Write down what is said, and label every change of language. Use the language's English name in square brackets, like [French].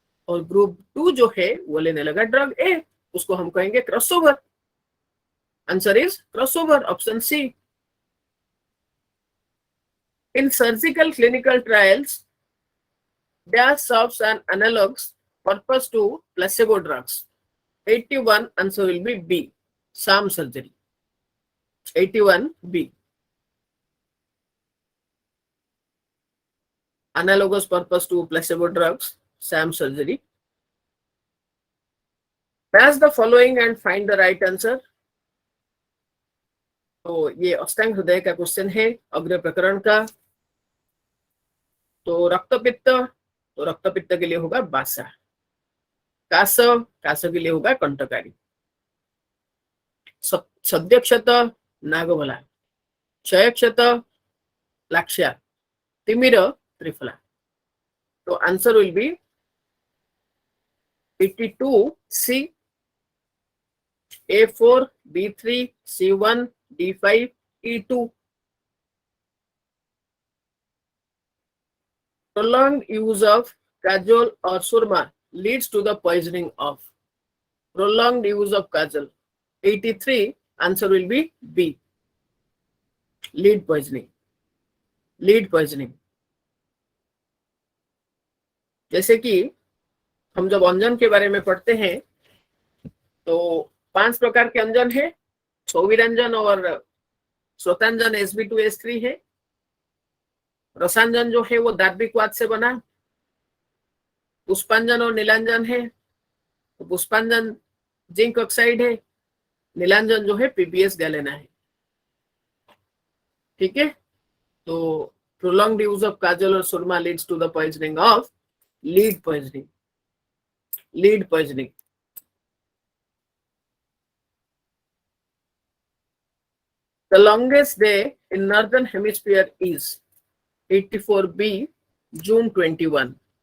[Hindi] और ग्रुप 2 जो है वो लेने लगा ड्रग ए, उसको हम कहेंगे crossover. [English] Answer is crossover, option C. In surgical clinical trials dash serves an analogs purpose to placebo drugs. 81 answer will be B, sham surgery. 81 B, analogous purpose to placebo drugs, sham surgery. Match the following and find the right answer. [Hindi] तो ये अष्टांग हृदय का question है, अग्र प्रकरण का। तो रक्तपित्त, तो रक्तपित्त के लिए होगा बासा। कास, कास के लिए होगा कंटकारी। सद्यक्षत नागबला, क्षयक्षत लाक्ष्या, तिमिर त्रिफला। [English] तो answer will be 82 C, A4, B3, C1, D5, E2. Prolonged use of kajol or surma leads to the poisoning of. Prolonged use of kajol. 83 answer will be B, lead poisoning. Lead poisoning. [Hindi] जैसे कि हम जब अंजन के बारे में पढ़ते हैं तो 5 प्रकार के अंजन है, क्षोविरंजन और श्रोतांजन Sb2H3 है। रसांजन जो है वो दार्भिक वात से बना। पुष्पांजन और नीलांजन है, तो पुष्पांजन जिंक ऑक्साइड है, नीलांजन जो है PBS गैलेना है। ठीक है, तो [English] prolonged use of kajal or surma leads to the poisoning of lead poisoning. Lead poisoning. The longest day in northern hemisphere is 84 B, June 21.